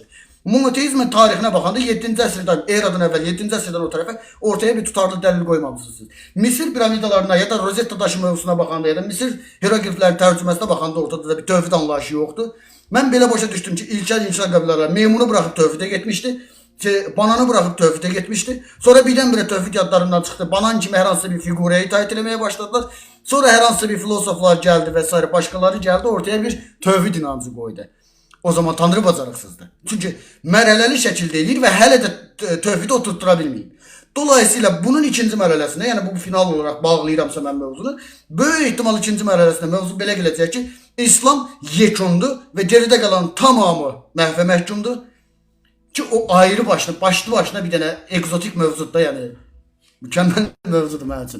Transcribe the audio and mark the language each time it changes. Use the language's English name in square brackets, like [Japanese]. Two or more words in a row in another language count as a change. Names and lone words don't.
[Azerbaijani] Monoteizmin tarixinə baxanda 7-ci əsrdən, eradan əvvəl 7-ci əsrdən o tərəfə ortaya bir tutarlı dəlil qoymamışsınız. Misir piramidalarına ya da Rosetta daşı mövzusuna baxanda ya da Misir hieroqliflərin tərcüməsinə baxanda ortada da bir tövhid anlayışı yoxdur. Mən belə başa düşdüm ki, ilkel insan qəbilələri meymunu buraxıb tövhidə getmişdi. [Turkish] Bananı bırakıp tövhide gitmişti. Sonra birdenbire tövhid yadlarından çıktı. Banan kimi her hansı bir figuraya itaat etmeye başladılar. Sonra her hansı bir filozoflar geldi vesaire, başkaları geldi, ortaya bir tövhid inancı koydu. [Azerbaijani] O zaman Tanrı bacarıqsızdı. Çünkü mərhələli şəkildə eləyir və hələ də tövhidi oturttura bilməyib. Dolayısıyla bunun ikinci mərhələsində, yəni bu [Turkish] final olarak [Azerbaijani] bağlayıramsa mən mövzunu, böyük ihtimal ikinci mərhələsində mövzu belə gələcək ki, İslam yekundur və geridə qalan tamamı məhvə məhkumdur. Ki o ayrı başlı başına bir dənə egzotik mövzuda, yəni mükəmməl mövzudur mənim üçün.